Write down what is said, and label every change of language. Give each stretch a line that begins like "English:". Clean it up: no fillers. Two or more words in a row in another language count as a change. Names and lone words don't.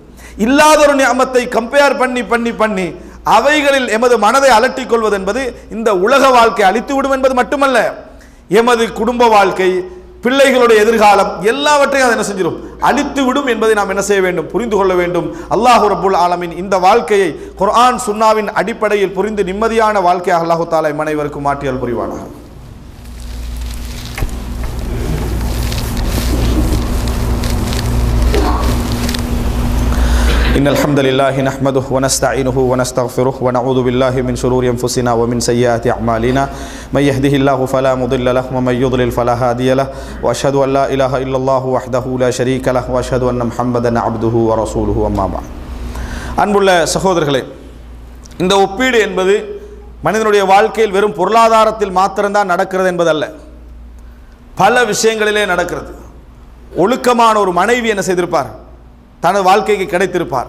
Tamil: இல்லாத ஒரு நியமத்தை கம்பேர் பண்ணி பண்ணி பண்ணி அவைகளில் எமது மனதை அலட்டிக் கொள்வது என்பது இந்த உலக வாழ்க்கை அழித்து விடும் என்பது மட்டுமல்ல, எமது குடும்ப வாழ்க்கை, பிள்ளைகளுடைய எதிர்காலம் எல்லாவற்றையும் அதை என்ன செஞ்சிடும்? அழித்து விடும் என்பதை நாம் என்ன செய்ய வேண்டும்? புரிந்து கொள்ள வேண்டும்.
Arabic: الله رب العالمين
Tamil: இந்த வாழ்க்கையை குர்ஆன் சுன்னாவின் அடிப்படையில் புரிந்து நிம்மதியான வாழ்க்கையாக
Arabic: الله تعالى
Tamil: மனைவருக்கும் மாற்றியல் புரிவானாக.
Arabic: إن الحمد لله نحمده ونستعينه ونستغفره ونعوذ بالله من شرور أنفسنا ومن سيئات أعمالنا من يهده الله فلا مضل له ومن يضلل فلا هادي له وأشهد أن لا إله إلا الله وحده لا شريك له وأشهد أن محمدا عبده ورسوله أما بعد.
Tamil: அன்புள்ள சகோதரர்களே, இந்த ஒப்பீடு என்பது மனிதனுடைய வாழ்க்கையில் வெறும் பொருளாதாரத்தில் மாத்திரம்தான் நடக்கிறது என்பதல்ல, பல விஷயங்களிலே நடக்கிறது. ஒழுக்கமான ஒரு மனைவி என்ன செய்திருப்பார்? தனது வாழ்க்கைக்கு கிடைத்திருப்பார்.